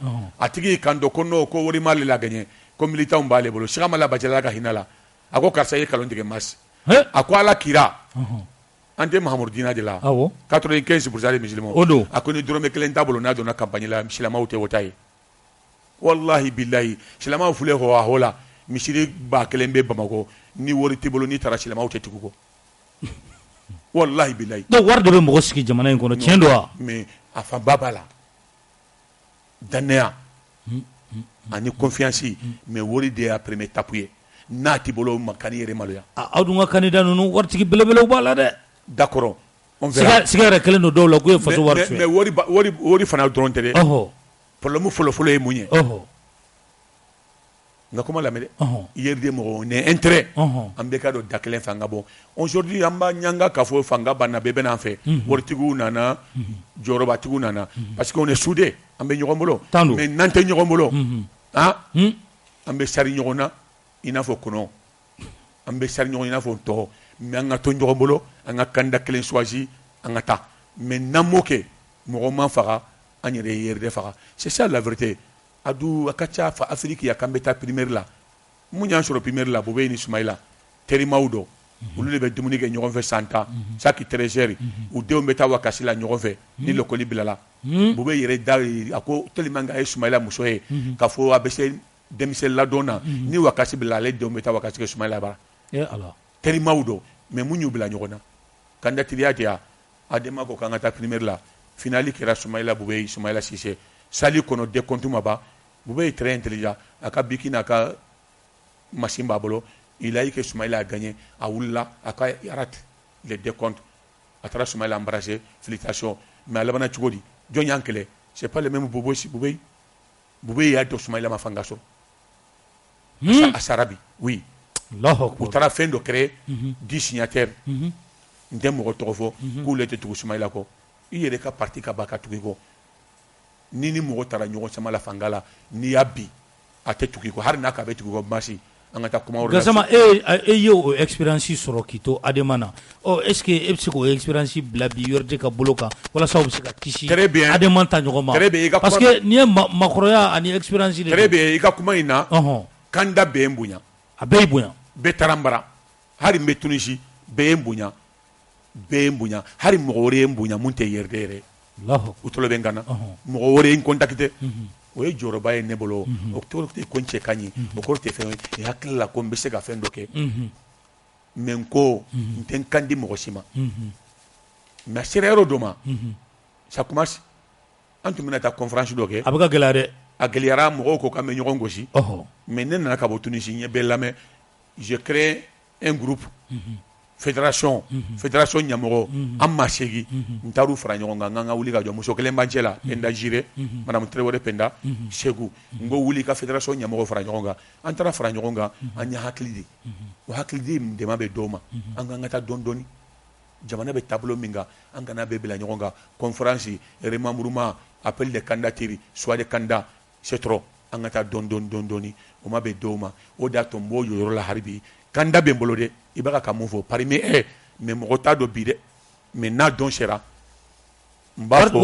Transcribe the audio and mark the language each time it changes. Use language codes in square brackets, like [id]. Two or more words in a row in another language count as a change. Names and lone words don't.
[bm] a tigi y'i kan dɔ ko non ko wari m'ale la gagné ko militants b'ale bolo Cheikh Amadu Bacɛla ka hinɛ la a ko karisa ye nkalon tigɛ Mars a ko Ala kira an tɛ Mahamadu Dina de la 95% [fr] des musulmans [bm] a ko ni dɔrɔmɛ 1 t'a bolo n'a donna campagne la silamɛw tɛ o ta ye [ar] wallahi billahi [bm] silamɛw filɛ hɔ a hɔ la misiri 1000 bɛ Bamakɔ ni wari t'i bolo n'i taara silamɛw tɛ tugu kɔ [ar] wallahi billahi [bm] donc wari de bɛ mɔgɔ sigi jamana in kɔnɔ tiɲɛ don wa mais a fanba b'a la danaya ani confiance mais wari de y'a [fr] premier étape [bm] ye n'a t'i bolo ma kan'i yɛrɛ maloya aw dun ka candidat ninnu waritigi belebelew b'a la dɛ [fr] d'accord on verra [bm] siga yɛrɛ kelen don dɔw la k'u ye faso wari mais wari fana dɔrɔn tɛ dɛ problème fɔlɔ ye mun ye nka kuma lamɛn dɛ IRD mɔgɔ ni intérêt an bɛɛ ka dɔn da kelen fɛ an ka bɔ aujourd'hui an b'a ɲanga k'a fɔ fanga banna bɛɛ bɛ n'an fɛ waritigiw nana jɔyɔrɔbatigiw nana [fr] parce que on est soudés [bm] an bɛ ɲɔgɔn bolo mais n'an tɛ ɲɔgɔn bolo an bɛ sari ɲɔgɔn na i n'a fɔ kɔnɔ an bɛ sari ɲɔgɔn i n'a fɔ tɔ mais an ka to ɲɔgɔn bolo an ka candidat kelen choisi an ka taa mais n'an m'o kɛ mɔgɔ man faga an yɛrɛ ye IRD faga [fr] c'est ça la vérité [bm] a ka ca fa Afrique ya k'an bɛ taa primaire la mun y'an sɔrɔ primaire la Bobe ni Sumayila terimaw dɔ olu de bɛ dumuni kɛ ɲɔgɔn fɛ san 10 [fr] chaque 13 heures [bm] u denw bɛ taa wakasi la ɲɔgɔn fɛ ni l'école bilala Bube yɛrɛ da a ko tellement que a ye Sumayila muso ye k'a fɔ a bɛ se denmisɛn ladon na ni wakasi bila ale denw bɛ taa wakasi kɛ Sumayila bara terimaw don mais mun y'u bila ɲɔgɔn na candidaturiya di yan Adama ko k'an ka taa primaire la finali kɛra Sumayila Bube Sumayila Sise sali kɔnɔ décompte ma ban [fr] Bube est très intelligent [bm] a ka biki n'a ka machine b'a bolo [fr] il a eu que Sumayila a gagné [bm] a wulila a ka [fr] rate les décomptes [bm] a taara Sumayila [fr] embrasser félicitations [bm] mais a labanna cogo di jɔn y'an kɛlɛ [fr] c'est pas le même [bm] Bube y'a dɔn Sumayila ma fanga sɔrɔ a sara bi oui u taara fɛn dɔ créer 10 signataires n tɛ mɔgɔ tɔgɔ fɔ k'u le tɛ tugu Sumayila kɔ i yɛrɛ ka parti ka ban ka tugu i kɔ ni mɔgɔ taara ɲɔgɔn sama la fanga la n'i y'a bi a tɛ tugu i kɔ hali n'a k'a bɛ tugu i kɔ masi an ka taa kuma wɛrɛ la. Gassama e ye o expérience sɔrɔ k'i to Adama na [fr] est ce que [bm] e bɛ se k'o expérience bila bi yɔrɔ de ka bolo kan walasa u bɛ se ka kisi Adama ta ɲɔgɔn ma parce que n'i ye makɔrɔya ani expérience de. [fr] Très bien [bm] i ka kuma in na kanda bɛɛ ye n bonya a bɛɛ y'i bonya bɛɛ taara n bara hali n bɛ Tunisi bɛɛ ye n bonya bɛɛ ye n bonya hali mɔgɔ wɛrɛ ye n bonya mun tɛ yɛrɛ yɛrɛ u tolo bɛ n kan na mɔgɔ wɛrɛ ye n contacté o ye jɔyɔrɔba ye ne bolo o tɛ ko n cɛ ka ɲi o kɔrɔ tɛ fɛn ye hakili la ko n bɛ se ka fɛn dɔ kɛ mais n ko n tɛ n kan di mɔgɔ si ma mais a sera yɔrɔ dɔ ma [fr] ça commence [bm] an tun bɛna taa conférence dɔ kɛ a bɛ ka gɛlɛya dɛ a gɛlɛyara mɔgɔw ko k'an bɛ ɲɔgɔn gosi mais ne nana ka bɔ Tunisie n ye bɛɛ lamɛn [fr] je crée un groupe fédération [bm] ɲɛmɔgɔ an maa 8 n taar'u fara ɲɔgɔn kan n ka wuli ka jɔ muso kelen b'an cɛ la Enda Jire madame Traoré Penda Segu n ko wuli ka fédération ɲɛmɔgɔ fara ɲɔgɔn kan an taara fara ɲɔgɔn kan an ye hakili de o hakili de dɛmɛ bɛ dɔw ma an k'an ka taa dɔɔni dɔɔni jamana bɛ taabolo min kan an kana bɛɛ bila ɲɔgɔn kan [fr] conférence remembrement appel de candidature soit de candidat c'est trop [bm] an ka taa dɔɔni o ma bɛ dɔw ma o de y'a to n b'o yɔrɔ la hali bi candidat bɛ n bolo dɛ i bɛ ka mun fɔ [fr] parmi mais [bm] mɔgɔ t'a dɔn bi dɛ mais n'a dɔn sera n b'a fɔ